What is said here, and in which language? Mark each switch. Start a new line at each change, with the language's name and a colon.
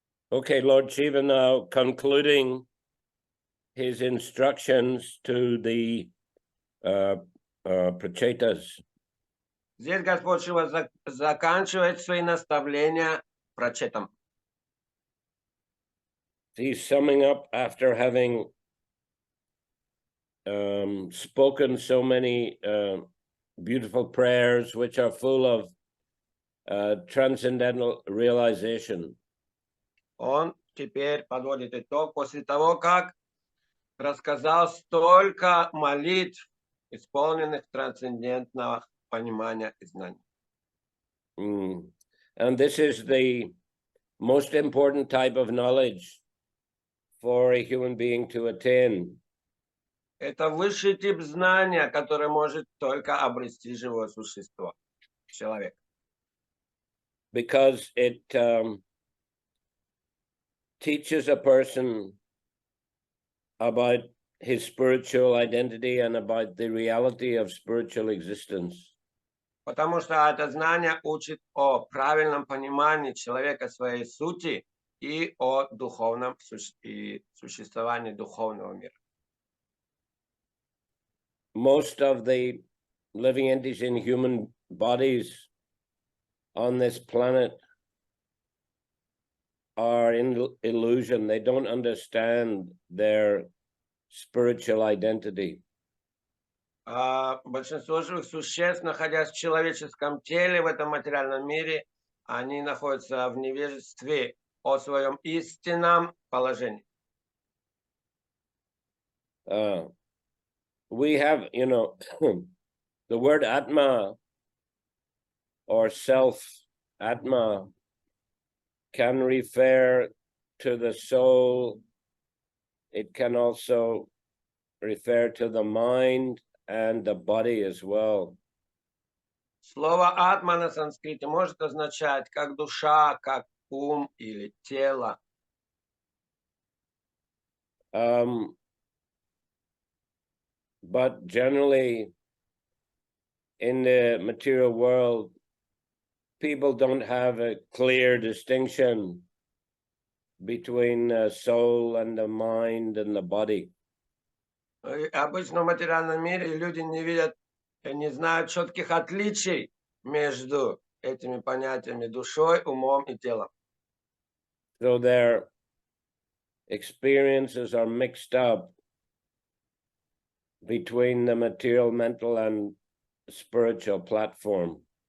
English: Okay, Lord Shiva now concluding his instructions to the prachetas.
Russian: Здесь Господь Шива заканчивает свои наставления прачетам.
English: He's summing up after having spoken so many beautiful prayers which are full of transcendental realization.
Russian: Он теперь подводит итог после того, как рассказал столько молитв, исполненных трансцендентного понимания и знаний.
English: And this is the most important type of knowledge for a human being to attain.
Russian: Это высший тип знания, который может только обрести живое существо, человек.
English: Because it teaches a person about his spiritual identity and about the reality of spiritual existence.
Russian: Потому что это знание учит о правильном понимании человека своей сути и о духовном и существовании духовного мира.
English: Most of the living entities in human bodies on this planet are in illusion. They don't understand their spiritual identity.
Russian: Большинство живых существ, находясь в человеческом теле, в этом материальном мире, они находятся в невежестве о своем истинном положении.
English: We have, the word Atma or self, Atma, can refer to the soul. It can also refer to the mind and the body as well.
Russian: Слово «атма» на санскрите может означать как душа, как ум или тело.
English: But generally, in the material world, people don't have a clear distinction between the soul and the mind and the body.
Russian: Обычно в материальном мире люди не знают четких отличий между этими понятиями душой, умом и телом.
English: So their experiences are mixed up between the material, mental, and spiritual platform.